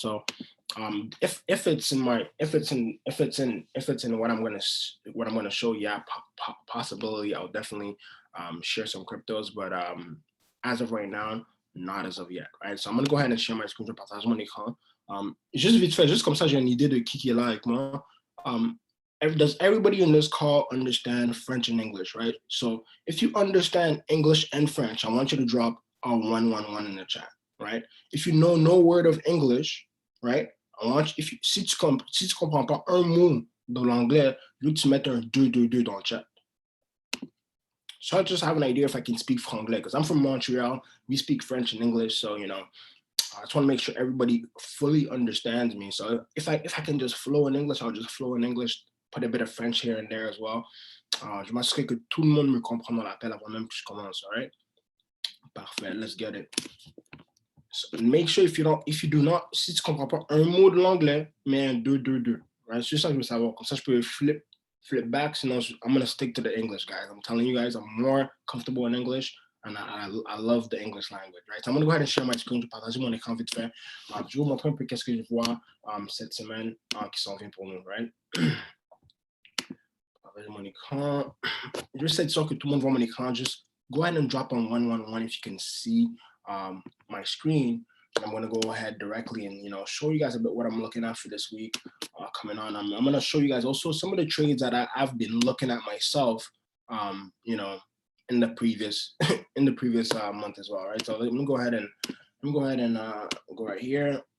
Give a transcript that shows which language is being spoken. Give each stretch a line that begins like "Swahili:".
English: So if it's in what I'm gonna show, yeah, possibility, I'll definitely share some cryptos, but as of right now, not as of yet, right? So I'm gonna go ahead and share my screen,
French: je partage mon écran. Juste vite fait, juste comme ça, j'ai une idée de qui est là avec moi.
English: Does everybody in this call understand French and English, right? So if you understand English and French, I want you to drop a 111 in the chat, right? If you know no word of English, right? I want you,
French: si tu comprends pas un mot de l'anglais, je veux que tu mettes un 222 dans le chat.
English: So I just have an idea if I can speak franglais, because I'm from Montreal. We speak French and English, so I just want to make sure everybody fully understands me. So if I can just flow in English, I'll just flow in English, put a bit of French here and there as well.
French: Je m'assurerai que tout le monde me comprend dans l'appel avant même que je commence,
English: all right?
French: Parfait,
English: let's get it. So make sure if you do not,
French: si tu comprends pas un mot de l'anglais, mais un 222,
English: right?
French: C'est ça que je veux savoir. Comme ça, je peux
English: flip back,
French: sinon
English: I'm going to stick to the English, guys. I'm telling you guys, I'm more comfortable in English, and I love the English language, right? So I'm going to go ahead and share my screen,
French: je vais partager mon écran vite fait. Je vais vous montrer un peu qu'est-ce que je vois cette semaine qui s'en vient pour nous,
English: right?
French: Partager mon écran. Juste être sûr que tout le monde voit mon écran.
English: Just go ahead and drop on 111 if you can see my screen. I'm going to go ahead directly and show you guys a bit what I'm looking at for this week coming on. I'm going to show you guys also some of the trades that I've been looking at myself, in the previous month as well, right? So let me go ahead and go right here.